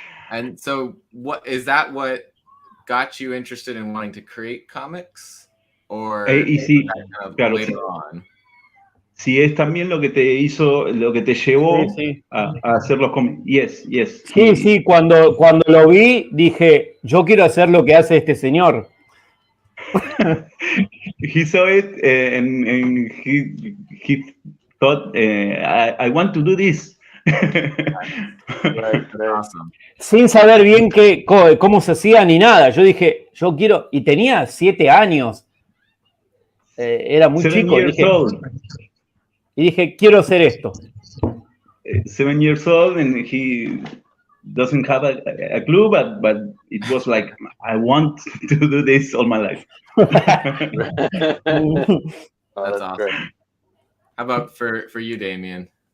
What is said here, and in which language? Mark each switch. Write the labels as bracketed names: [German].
[English] And so what got you interested in wanting to create comics? Or later on? [Spanish] Si es también lo que te llevó a hacer los cómics. [English] Yes. [Spanish] Sí, cuando lo vi dije, yo quiero hacer lo que hace este señor. [English] He saw it and he thought, I want to do this. Right. Awesome. [Spanish] Sin saber bien cómo se hacía ni nada. Yo dije, yo quiero, y tenía 7 años. Era muy chico. Y dije, quiero hacer esto. [English] 7 years old, and he doesn't have a clue, but it was like, I want to do this all my life. That's awesome. Great. How about for you, Damian?